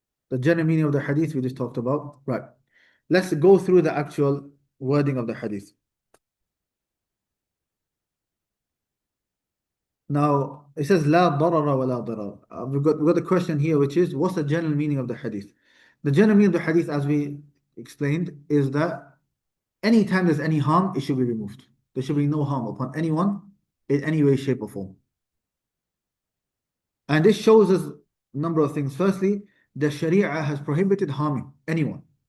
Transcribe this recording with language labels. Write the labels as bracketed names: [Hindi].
[English] The general meaning of the hadith we just talked about. Right. Let's go through the actual wording of the hadith. Now, it says, [Arabic] لا ضرر ولا ضرار. [English] We've got a question here, which is, what's the general meaning of the hadith? The general meaning of the hadith, as we explained, is that anytime there's any harm, it should be removed. There should be no harm upon anyone in any way, shape, or form. And this shows us a number of things. Firstly, the Sharia has prohibited harming anyone.